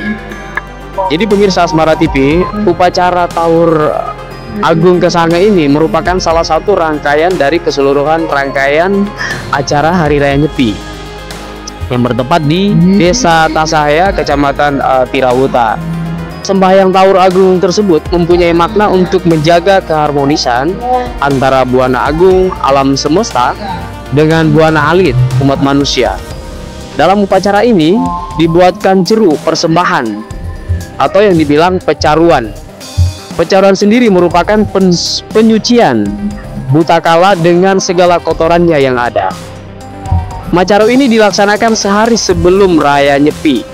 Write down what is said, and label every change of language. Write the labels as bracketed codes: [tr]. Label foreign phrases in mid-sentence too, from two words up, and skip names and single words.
[id] Jadi pemirsa Asmara TV, upacara Taur Agung Kesange ini merupakan salah satu rangkaian dari keseluruhan rangkaian acara Hari Raya Nyepi yang bertempat di Desa Tasahea, Kecamatan Tirawuta. Sembahyang Taur Agung tersebut mempunyai makna untuk menjaga keharmonisan antara buana agung alam semesta dengan buana alit umat manusia. Dalam upacara ini dibuatkan ceru persembahan atau yang dibilang pecaruan. Pecaruan sendiri merupakan penyucian buta kala dengan segala kotorannya yang ada. Macaru ini dilaksanakan sehari sebelum Raya Nyepi.